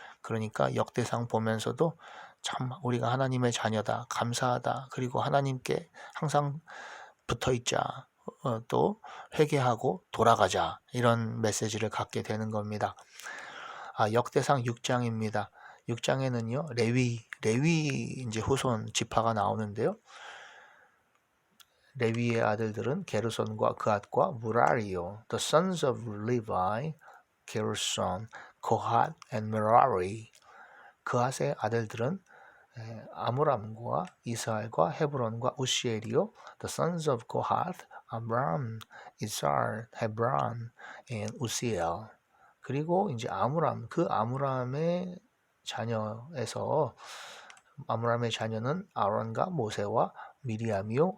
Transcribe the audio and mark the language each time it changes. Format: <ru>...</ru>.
<ko>그러니까 역대상 보면서도 참 우리가 하나님의 자녀다 감사하다 그리고 하나님께 항상 붙어있자 또 회개하고 돌아가자 이런 메시지를 갖게 되는 겁니다. 역대상 6장입니다. 6장에는요 레위 이제 후손 지파가 나오는데요. 레위의 아들들은 게르손과 그앗과 무라리요.</ko> <en>The sons of Levi, 게르손, 코핫 and Merari.</en> <ko>그앗의 아들들은 아므람과 이스라엘과 헤브론과 우시엘이요.</ko> <en>The sons of Kohath, Amram, Izhar, Hebron, and Uziel.</en> <ko>그리고 이제 아므람의 자녀에서 아므람의 자녀는 아론과 모세와 미리암이요.</ko>